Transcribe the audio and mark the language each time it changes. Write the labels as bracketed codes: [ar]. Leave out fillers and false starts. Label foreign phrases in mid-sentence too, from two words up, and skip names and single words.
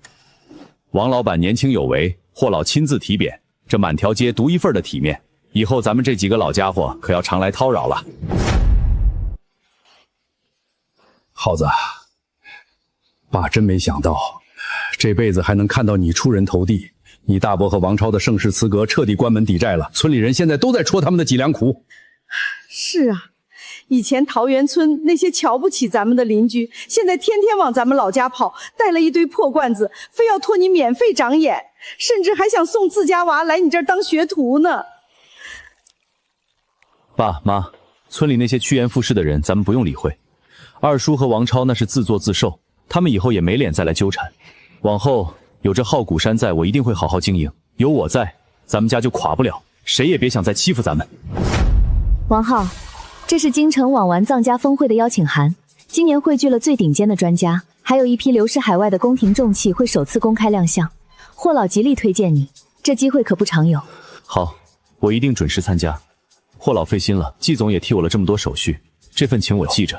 [zh] 王老板年輕有為，霍老親自提匾，這滿條街獨一份的體面，以後咱們這幾個老家伙可要常來叨擾了。耗子，爸真沒想到，這輩子還能看到你出人頭地。你大伯和王超的盛世辭閣徹底關門抵債了，村裡人現在都在戳他們的脊梁骨。是啊。以前桃園村那些瞧不起咱們的鄰居，現在天天往咱們老家跑，帶了一堆破罐子，非要托你免費長眼，甚至還想送自家娃來你這兒當學徒呢。爸媽，村裡那些趨炎附勢的人咱們不用理會，二叔和王超那是自作自受，他們以後也沒臉再來糾纏。往後有這浩古山在，我一定會好好經營，有我在，咱們家就垮不了，誰也別想再欺負咱們。王浩，這是京城網玩藏家峰會的邀請函，今年匯聚了最頂尖的專家，還有一批流失海外的宮廷重器會首次公開亮相。霍老極力推薦你，這機會可不常有。好，我一定準時參加。霍老費心了，季總也替我了這麼多手續，這份情我記着。